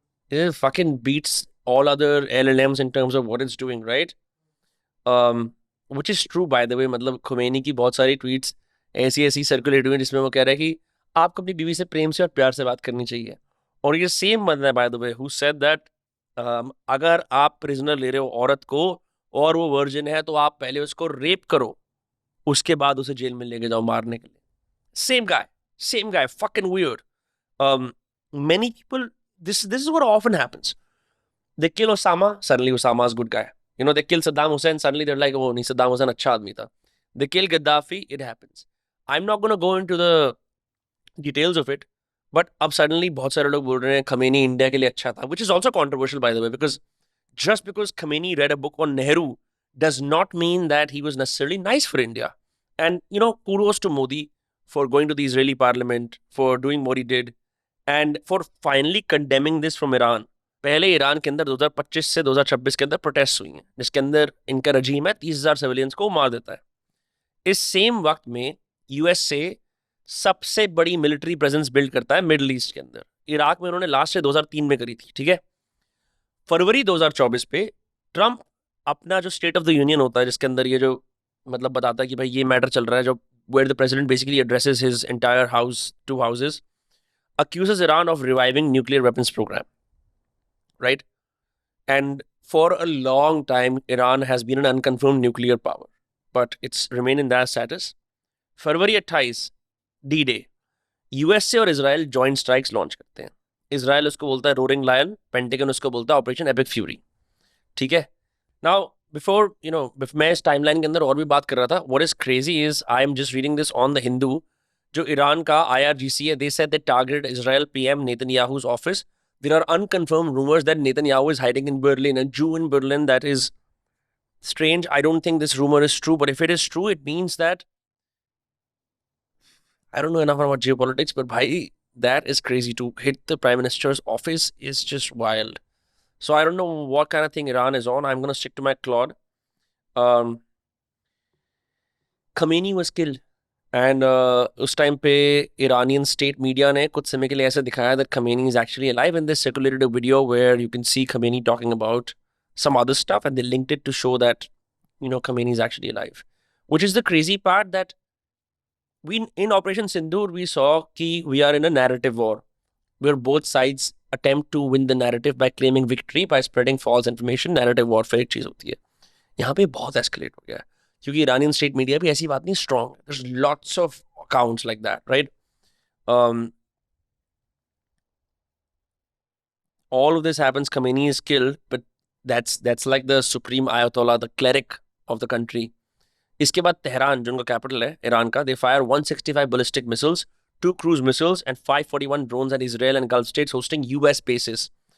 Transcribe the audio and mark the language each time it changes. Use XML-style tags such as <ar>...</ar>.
<en>It fucking beats all other LLMs in terms of what it's doing, right? Which is true, by the way.</en> <hi>मतलब खुमैनी की बहुत सारी tweets ऐसी circulate हुई जिसमें वो कह रहा है कि आपको अपनी बीवी से प्रेम से और प्यार से बात करनी चाहिए. और ये सेम बंदा है,</hi> <en>by the way, who said that</en> <hi>अगर आप प्रिजनर ले रहे हो औरत को और वो वर्जिन है तो आप पहले उसको रेप करो, उसके बाद उसे जेल में लेके जाओ मारने के लिए.</hi> <en>Same guy, fucking weird. Many people, this is what often happens. They kill Osama, suddenly Osama's a good guy. You know, they kill Saddam Hussein, suddenly they're like, oh,</en> <hi>nahi, Saddam Hussein acha aadmi tha.</hi> <en>They kill Gaddafi, it happens. I'm not going to go into the details of it, but</en> <hi>अब</hi> <en>suddenly</en> <hi>बहुत सारे लोग बोल रहे हैं Khamenei India के लिए अच्छा था,</hi> <en>which is also controversial, by the way, because just because Khamenei read a book on Nehru does not mean that he was necessarily nice for India. And, you know, kudos to Modi for going to the Israeli parliament, for doing what he did, and for finally condemning this from Iran.</en> <hi>पहले Iran के अंदर 2025 से 2026 के अंदर protest हुई हैं जिसके अंदर इनका रजीम है 30,000 सिविलियंस को मार देता है. इस सेम वक्त में यूएसए सबसे बड़ी मिलिट्री प्रेजेंस बिल्ड करता है मिडल ईस्ट के अंदर. इराक में उन्होंने लास्ट से 2003 में करी थी, ठीक है. फरवरी 2024 पे ट्रंप अपना जो स्टेट ऑफ द यूनियन होता है जिसके अंदर ये जो मतलब बताता है कि भाई ये मैटर चल रहा है, जो</hi> <en>Where the president basically addresses his entire house, two houses, accuses Iran of reviving nuclear weapons program, right? And for a long time, Iran has been an unconfirmed nuclear power, but it's remained in that status.</en> <hi>February 28 D-Day, USA और Israel joint strikes launch करते हैं. Israel उसको बोलता है roaring lion, pentagon उसको बोलता है operation epic fury, ठीक है.</hi> <en>now before you know,</en> <hi>मैं इस टाइमलाइन के अंदर और भी बात कर रहा था.</hi> <en>What is crazy is I am just reading this on the Hindu.</en> <hi>जो ईरान का IRGC है,</hi> <en>they said they targeted Israel PM Netanyahu's office. There are unconfirmed rumors that Netanyahu is hiding in Berlin, a Jew in Berlin. That is strange. I don't think this rumor is true, but if it is true, it means that I don't know enough about geopolitics, but bhai, that is crazy. To hit the prime minister's office is just wild. So I don't know what kind of thing Iran is on. I'm going to stick to my Claude. Khamenei was killed. And</en> <hi>उस time पे</hi> <en>Iranian state media</en> <hi>ने कुछ समय के लिए ऐसा दिखाया</hi> <en>that Khamenei is actually alive, and they circulated a video where you can see Khamenei talking about some other stuff, and they linked it to show that, you know, Khamenei is actually alive. Which is the crazy part, that we in Operation Sindoor we saw कि we are in a narrative war where both sides attempt to win the narrative by claiming victory by spreading false information.</en> <hi>Narrative warfare एक चीज होती है. यहाँ पे बहुत escalate हो गया है क्योंकि इरानियन स्टेट मीडिया भी ऐसी बात नहीं strong.</hi> <en>There's lots of accounts like that, right? All of this happens. Khamenei is killed, but that's like the supreme ayatollah, the cleric of the country.</en> <hi>इसके बाद तेहरान, जो उनका कैपिटल है Iran का,</hi> <en>they fire 165 ballistic missiles, 2 cruise missiles, and 541 drones at Israel and Gulf states hosting US bases.</en>